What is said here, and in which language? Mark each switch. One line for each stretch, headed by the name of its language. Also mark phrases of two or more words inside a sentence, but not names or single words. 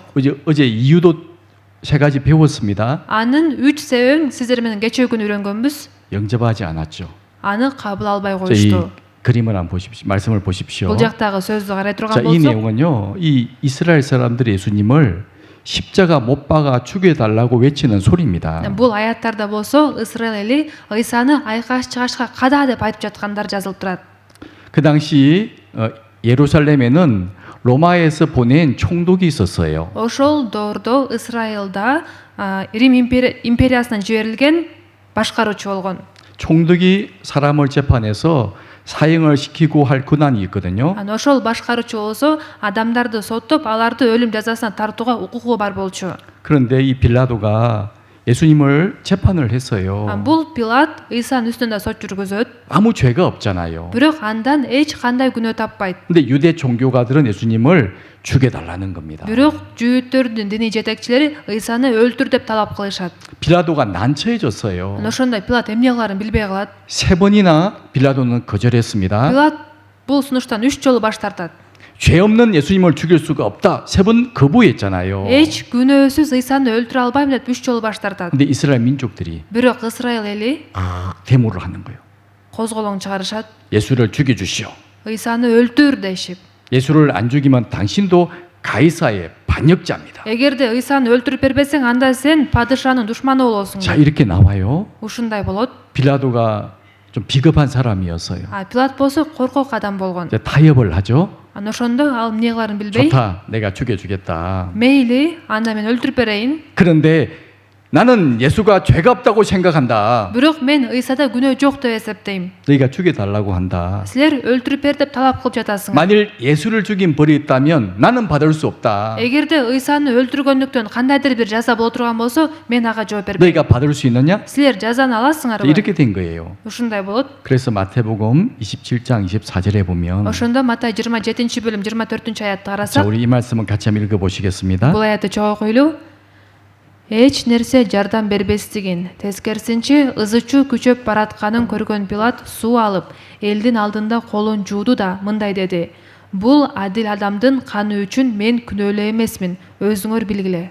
Korean: 어제 이유도 세 가지 배웠습니다.
Kyrgyz: Анын 3 себебин сиздер менен кечээ күнү үйрөнгөнбүз.
Korean: 영접하지 않았죠.
Kyrgyz: Аны кабыл албай
Korean: 자, 이
Kyrgyz: коюшту.
Korean: 그림을 한번 보십시오. 말씀을 보십시오.
Kyrgyz: Бул жактагы сөздү карай
Korean: 자,
Kyrgyz: турган
Korean: 이
Kyrgyz: болсок,
Korean: 내용은요. 이 이스라엘 사람들이 예수님을 십자가 못 박아 죽여달라고 외치는 소리입니다.
Kyrgyz: бул аяттарда болсо, Исраил эли ыйсаны айкаш чыгашка када деп айтып жаткандар жазылып турат.
Korean: 그 당시 예루살렘에는 로마에서 보낸 총독이 있었어요.
Kyrgyz: Ошол доордо Исраилда Рим империясынан жиберилген башкаруучу болгон.
Korean: 총독이 사람을 재판해서 사형을 시키고 할 권한이 있거든요.
Kyrgyz: Ошол башкаруучу болсо, адамдарды соттоп, аларды өлүм жазасына тартууга укугу бар болчу.
Korean: 그런데 이 빌라도가 예수님을 재판을 했어요.
Kyrgyz: Бул Пилат ыйсанын үстүндө сот жүргүзөт.
Korean: 아무 죄가 없잖아요.
Kyrgyz: Бирок андан эч кандай күнөө таппайт.
Korean: 근데 유대 종교가들은 예수님을 죽여달라는 겁니다.
Kyrgyz: Бирок жүйүттөрдүн диний жетекчилери ыйсаны өлтүр деп талап кылышат.
Korean: 빌라도가 난처해졌어요.
Kyrgyz: Ошондой Пилат эмне кыларын билбей калат.
Korean: 세 번이나 빌라도는 거절했습니다.
Kyrgyz: Пилат бул сунуштан 3 жолу баш тартат.
Korean: 죄 없는 예수님을 죽일 수가 없다. 세 번 거부했잖아요.
Kyrgyz: Эч күнөөсүз ыйсаны өлтүрө албайм деп 3 жолу баш тартат.
Korean: 근데 이스라엘 민족들이
Kyrgyz: Бирок Исраил эли
Korean: 데모를 하는 거예요.
Kyrgyz: козголоң чыгарышат.
Korean: 예수를 죽여주시오.
Kyrgyz: ыйсаны өлтүр дешип.
Korean: 예수를 안 죽이면 당신도 가이사의 반역자입니다.
Kyrgyz: Эгерде ыйсаны өлтүрүп бербесең, анда сен падышанын душманы болосуң.
Korean: 자, 이렇게 나와요.
Kyrgyz: Ушундай болот.
Korean: 빌라도가 좀 비겁한 사람이었어요.
Kyrgyz: Пилат болсо коркок адам болгон.
Korean: 이제 타협을 하죠.
Kyrgyz: Ошондо ал эмне кыларын билбей,
Korean: 좋다, 내가 죽여주겠다.
Kyrgyz: мейли, анда мен өлтүрүп берейин.
Korean: 그런데 나는 예수가 죄가 없다고 생각한다.
Kyrgyz: Бирок мен ыйсада күнөө жок деп эсептейм.
Korean: 너희가 죽여달라고 한다.
Kyrgyz: Силер өлтүрүп бер деп талап кылып жатасыңар.
Korean: 만일 예수를 죽인 벌이 있다면 나는 받을 수 없다.
Kyrgyz: Эгерде ыйсаны өлтүргөндүктөн кандайдыр бир жаза боло турган болсо, мен ага жооп бербейм.
Korean: 너희가 받을 수 있느냐?
Kyrgyz: Силер жазаны аласыңарбы?
Korean: 이렇게 된 거예요.
Kyrgyz: Ушундай болот.
Korean: 그래서 마태복음 27장 24절에 보면
Kyrgyz: Ошондо Матай 27-бөлүм 24-аятты
Korean: 자,
Kyrgyz: карасак,
Korean: 우리 이 말씀은 같이 한번 읽어보시겠습니다.
Kyrgyz: бул аятты чогуу окуйлу. Эч нерсе жардам бербестигин, тескерисинче ызычуу күчөп баратканын көргөн Пилат суу алып, элдин алдында колун жууду да мындай деди: "Бул адил адамдын каны үчүн мен күнөөлүү эмесмин, өзүңөр билгиле."